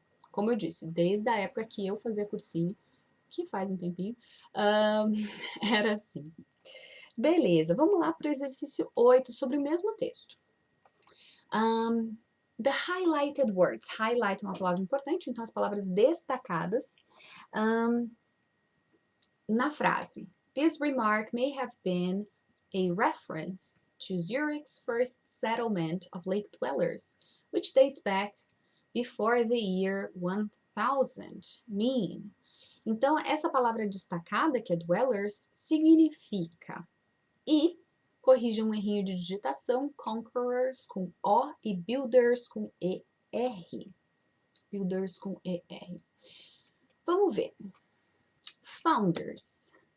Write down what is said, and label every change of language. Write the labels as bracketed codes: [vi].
[pt] Como eu disse, desde a época que eu fazia cursinho, que faz um tempinho, era assim. Beleza, vamos lá para o exercício 8 sobre o mesmo texto. [en] The highlighted words. [pt] Highlight é uma palavra importante, então as palavras destacadas na frase. [en] This remark may have been a reference to Zurich's first settlement of lake dwellers, which dates back before the year 1000. Mean. [pt] Então, essa palavra destacada, que é dwellers, significa e, corrija um errinho de digitação, conquerors com O e builders com ER. Builders com ER. Vamos ver. Founders.